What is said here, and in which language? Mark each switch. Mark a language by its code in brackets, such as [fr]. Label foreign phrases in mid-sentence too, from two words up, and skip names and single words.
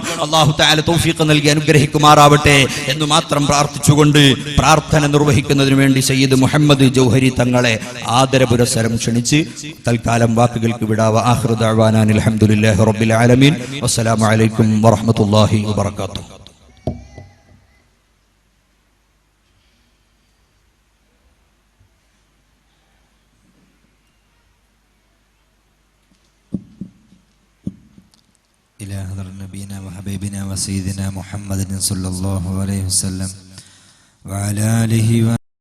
[ar] الله تعالى [ml] തൗഫീഖ് നൽകി അനുഗ്രഹിക്കുമാറാവട്ടെ എന്ന് മാത്രം പ്രാർത്ഥിച്ചുകൊണ്ട് പ്രാർത്ഥന നിർവഹിക്കുന്നതിന് വേണ്ടി സയ്യിദ് മുഹമ്മദ് ജൗഹരി തങ്ങളെ ആദരപുരസ്സരം ക്ഷണിച്ച് തൽക്കാലം വാക്കുകൾക്ക് വിടാവ. [ar] آخر دعوانا الحمد لله رب العالمين. والسلام عليكم ورحمة الله وبركاته. إلى حضرة نبينا وحبيبنا وسيدنا محمد صلى الله عليه وسلم وعلى آله